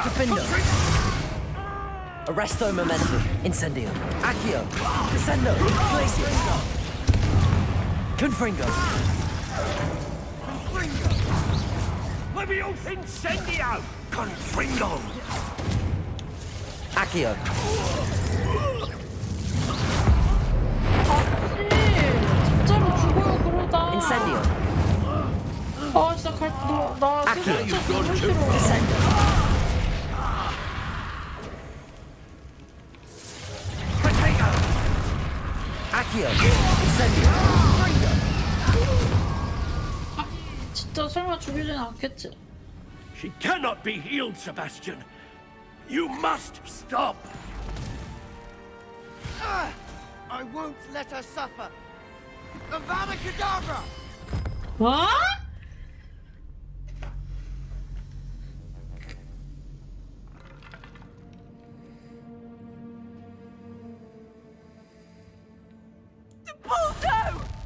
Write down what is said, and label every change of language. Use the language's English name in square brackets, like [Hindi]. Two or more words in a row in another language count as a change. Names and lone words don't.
[Latin] Defender. Arresto momentum. Incendio. Accio. Descendo. Glacius. Confringo. Levio! Incendio! Confringo! Accio. [Korean] 진짜로 죽어요 그러다. [Latin] Incendio. [Korean] 아 진짜 나 [Latin] Accio. [Korean] 진짜 너무 싫어. [Latin] Descendo. [English] Potato! [Latin] Accio. Incendio. [Korean] 진짜 설마 죽이진 않겠지? [English] She cannot be healed, Sebastian. You must stop. I won't let her suffer. [Latin] Avada Kedavra! [Korean] 뭐? [Latin] Balto!